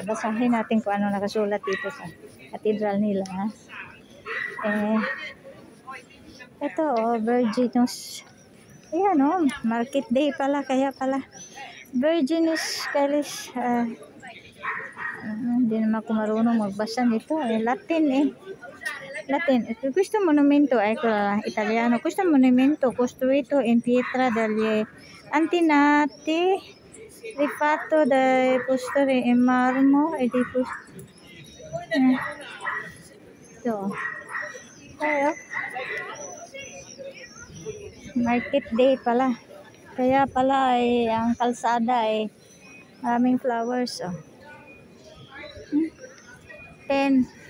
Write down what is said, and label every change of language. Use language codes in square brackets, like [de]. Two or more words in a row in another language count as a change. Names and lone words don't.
[tl] Basahin natin kung ano nakasulat dito sa katedral nila. Ito, Virginus. Ayan [en] market day [tl] pala. Kaya pala Virginis Calis. Hindi naman ako marunong magbasa nito. Latin. [it] Questo monumento, italiano. Questo monumento costruito in pietra dagli antenati rifatto dai pastori in marmo e di ito. [en] Market day [tl] pala. Kaya pala ang kalsada maraming flowers 10.